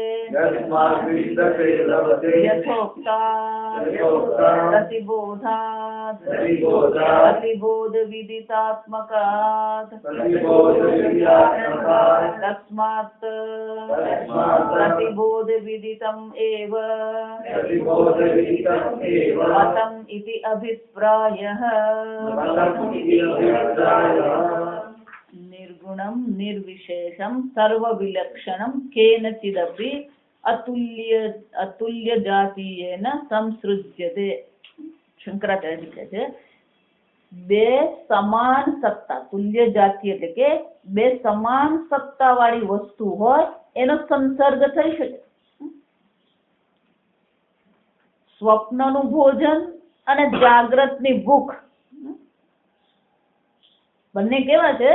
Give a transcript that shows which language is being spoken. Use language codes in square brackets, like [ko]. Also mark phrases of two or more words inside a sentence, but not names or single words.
[sa] यथोक्ता प्रतिबोधात् प्रतिबोध विदितात्मकात् तस्मात् प्रतिबोध विदितम् एव मतम् इति अभिप्रायः। निर्गुणं निर्विशेषं सर्वविलक्षणं केनचिदपि अतुल्य जातीयेन संसृज्यते। [gu] शंकराचार्य लिखे છે બે સમાન સત્તા તુલ્ય જાતિ એટલે કે બે સમાન સત્તા વાળી વસ્તુ હોય એનો સંસર્ગ થઈ શકે. સ્વપ્નનું ભોજન અને જાગ્રતની ભૂખ બંને કેવા છે?